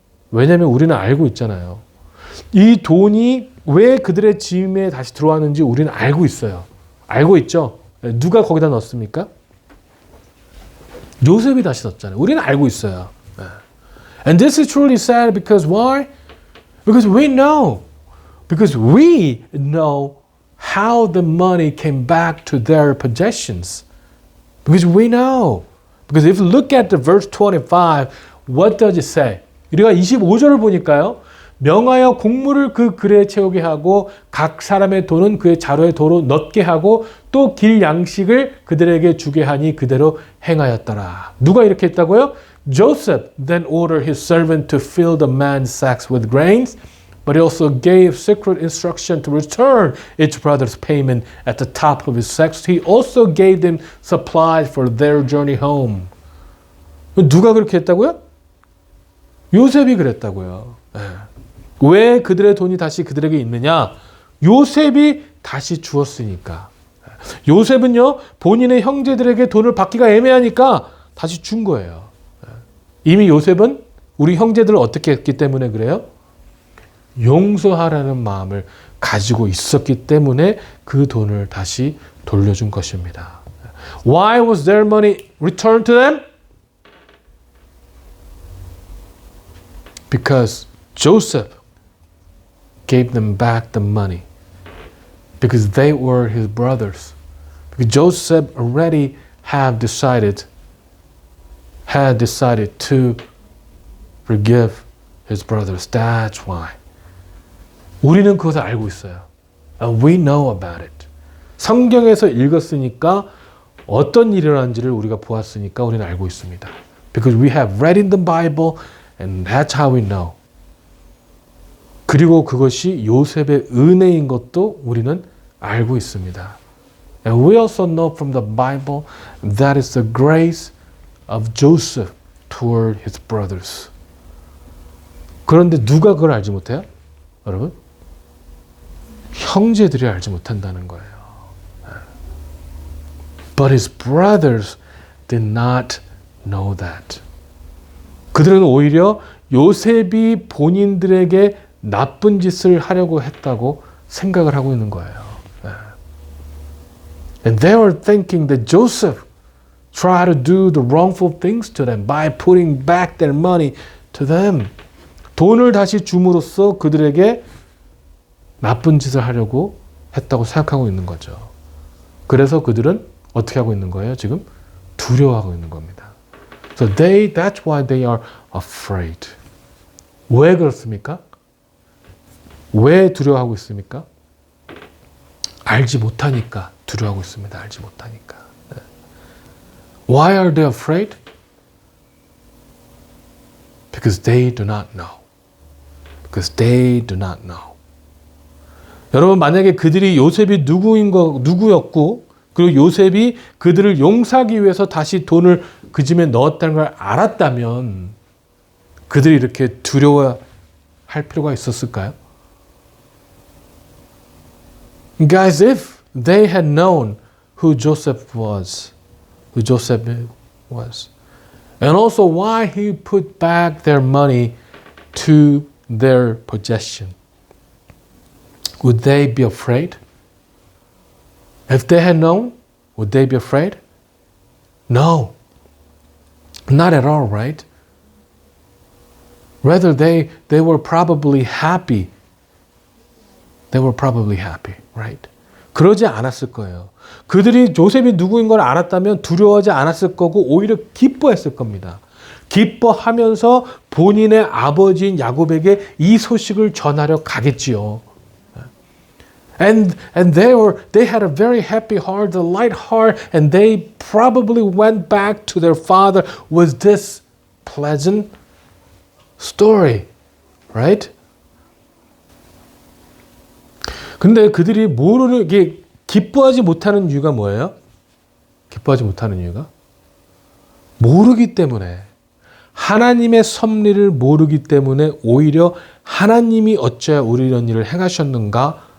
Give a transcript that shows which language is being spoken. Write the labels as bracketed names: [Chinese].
[Korean] 왜냐하면 우리는 알고 있잖아요. 이 돈이 왜 그들의 짐에 다시 들어왔는지 우리는 알고 있어요. 알고 있죠? 누가 거기다 넣었습니까? 요셉이 다시 넣었잖아요. 우리는 알고 있어요. [English] And this is truly sad because why? Because we know. Because we know how the money came back to their possessions. Because we know. Because if you look at the verse 25, what does it say? [Korean] 우리가 25절을 보니까요. 명하여 곡물을 그 그레에 채우게 하고 각 사람의 돈은 그의 자루에 도로 넣게 하고 또 길 양식을 그들에게 주게 하니 그대로 행하였더라. 누가 이렇게 했다고요? [English] Joseph then ordered his servant to fill the man's sacks with grains, but he also gave secret instruction to return each brother's payment at the top of his sacks. He also gave them supplies for their journey home. [Korean] 누가 그렇게 했다고요? 요셉이 그랬다고요. 왜 그들의 돈이 다시 그들에게 있느냐? 요셉이 다시 주었으니까. 요셉은요, 본인의 형제들에게 돈을 받기가 애매하니까 다시 준 거예요. 이미 요셉은 우리 형제들을 어떻게 했기 때문에 그래요? 용서하라는 마음을 가지고 있었기 때문에 그 돈을 다시 돌려준 것입니다. [English] Why was their money returned to them? Because Joseph gave them back the money. Because they were his brothers. Because Joseph already had decided to forgive his brothers. That's why. [Korean] 우리는 그것을 알고 있어요. [English] And we know about it. [Korean] 성경에서 읽었으니까 어떤 일이 일어난지를 우리가 보았으니까 우리는 알고 있습니다. [English] Because we have read in the Bible and that's how we know. [Korean] 그리고 그것이 요셉의 은혜인 것도 우리는 알고 있습니다. [English] And we also know from the Bible that is the grace of Joseph toward his brothers. [Korean] 그런데 누가 그걸 알지 못해요? 여러분? 형제들이 알지 못한다는 거예요. [English] But his brothers did not know that. [Korean] 그들은 오히려 요셉이 본인들에게 나쁜 짓을 하려고 했다고 생각을 하고 있는 거예요. [English] And they were thinking that Joseph try to do the wrongful things to them by putting back their money to them. [Korean] 돈을 다시 줌으로써 그들에게 나쁜 짓을 하려고 했다고 생각하고 있는 거죠. 그래서 그들은 어떻게 하고 있는 거예요? 지금 두려워하고 있는 겁니다. [English] So that's why they are afraid. [Korean] 왜 그렇습니까? 왜 두려워하고 있습니까? 알지 못하니까 두려워하고 있습니다. 알지 못하니까. [English] Why are they afraid? Because they do not know. Because they do not know. [Korean] 여러분 만약에 그들이 요셉이 누구였고 그리고 요셉이 그들을 용서하기 위해서 다시 돈을 그 집에 넣었다는 걸 알았다면 그들이 이렇게 두려워할 필요가 있었을까요? [English] Guys, if they had known who Joseph was, and also why he put back their money to their possession, would they be afraid? If they had known, would they be afraid? No, not at all, right? Rather, they were probably happy. They were probably happy, right? [Korean] 그러지 않았을 거예요. 그들이 조셉이 누구인 걸 알았다면 두려워하지 않았을 거고 오히려 기뻐했을 겁니다. 기뻐하면서 본인의 아버지인 야곱에게 이 소식을 전하려 가겠지요. [English] And they had a very happy heart, a light heart, and they probably went back to their father with this pleasant story, right? [Korean] 근데 그들이 이게 기뻐하지 못하는 이유가 뭐예요? 기뻐하지 못하는 이유가? 모르기 때문에. 하나님의 섭리를 모르기 때문에 오히려 하나님이 어찌하여 우리 이런 일을 행하셨는가?